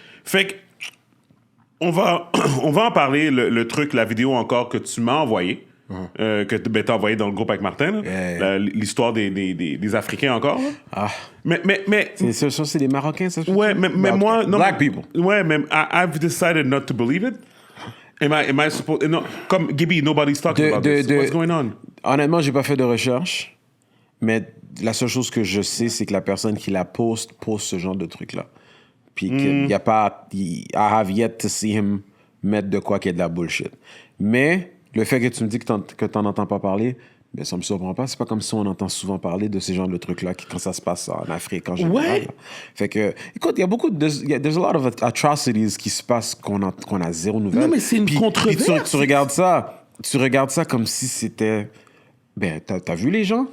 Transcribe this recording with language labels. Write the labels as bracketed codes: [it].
[fr] Fait que, on va en parler, le truc, la vidéo encore que tu m'as envoyé. Que t'as envoyé dans le groupe avec Martin, là. L'histoire des Africains encore. Là. Ah. Mais C'est des Marocains, ça? ouais, mais moi, non, [en] Black people. [fr] Ouais, mais [en] I've decided not to believe it. Am I supposed? No, comme Gibby, nobody's talking about this. What's going on? [fr] Honnêtement, j'ai pas fait de recherche, mais la seule chose que je sais, c'est que la personne qui la poste ce genre de truc-là. Puis qu'il y a pas... [en] I have yet to see him [fr] mettre de quoi qui est de la bullshit. Mais le fait que tu me dis que t'en entends pas parler, ben ça me surprend pas. C'est pas comme si on entend souvent parler de ces genres de trucs-là quand ça se passe en Afrique en général. Ouais. Là. Fait que, écoute, il y a beaucoup de... [en] There's a lot of atrocities [fr] qui se passent qu'on a zéro nouvelle. Non, mais c'est une controverse. Tu regardes ça comme si c'était... Ben, t'as vu les gens?